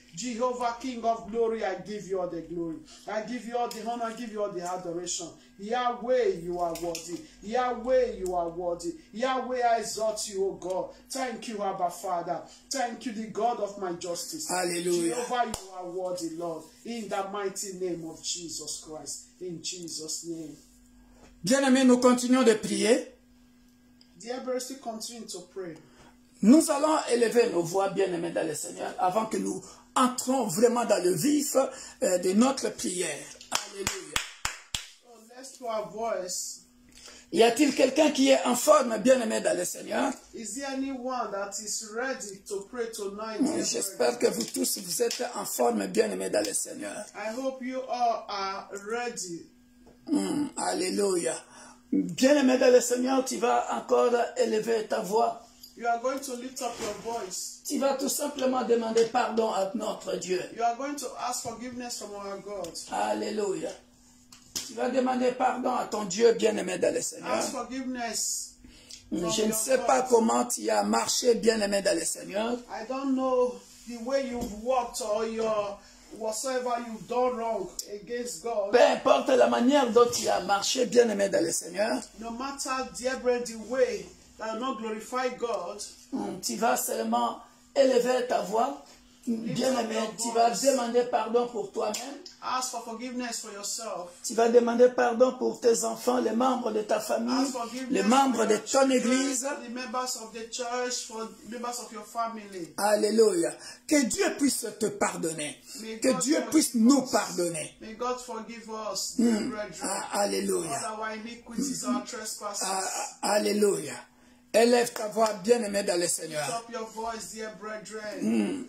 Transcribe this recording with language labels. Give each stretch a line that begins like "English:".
English: Jehovah, King of Glory, I give you all the glory. I give you all the honor, I give you all the adoration. Yahweh, you are worthy. Yahweh, you are worthy. Yahweh, I exalt you, O God. Thank you, Abba Father. Thank you, the God of my justice. Alléluia. Jehovah, you are worthy, Lord. In the mighty name of Jesus Christ. In Jesus' name.
French: Bien-aimés, nous continuons de prier.
English: Dear brothers, still continue to pray.
French: Nous allons élever nos voix, bien-aimés dans le Seigneur, avant que nous entrons vraiment dans le vif de notre prière. Alléluia.
English: So let's do our voice.
French: Y a-t-il quelqu'un qui est en forme, bien-aimé dans le Seigneur?
English: Is there anyone that is ready to pray tonight? Dear
French: J'espère que vous tous, vous êtes en forme, bien-aimé dans le Seigneur.
English: I hope you all are ready. Alléluia.
French: Bien-aimé dans le Seigneur, tu vas encore élever ta voix.
English: You are going to lift up your voice.
French: Tu vas tout simplement demander pardon à notre Dieu.
English: You are going to ask forgiveness from our God. Alléluia.
French: Tu vas demander pardon à ton Dieu, bien-aimé dans le Seigneur.
English: Ask forgiveness.
French: Je ne sais pas comment tu as marché, bien-aimé dans le Seigneur.
English: I don't know the way you've walked or your whatsoever you've done wrong against God,
French: peu importe la manière dont tu as marché, bien-aimé dans le Seigneur,
English: no matter, dear brethren, the way that will not glorify God,
French: tu vas seulement élever ta voix, bien-aimé, tu vas demander pardon pour toi-même.
English: ask for forgiveness for yourself.
French: Tu vas demander pardon pour tes enfants, les membres de ta famille,
English: Ask forgiveness
French: les
English: for
French: membres de
English: your
French: ton
English: children,
French: église.
English: the members of the church, for members of your family. Alléluia.
French: Que Dieu puisse te pardonner. Que Dieu puisse nous pardonner.
English: May God forgive us, dear brethren. Alléluia. All our iniquities, our trespasses. Alléluia.
French: Élève ta voix, bien-aimé dans le Seigneur.
English: Lift up your voice, dear brethren.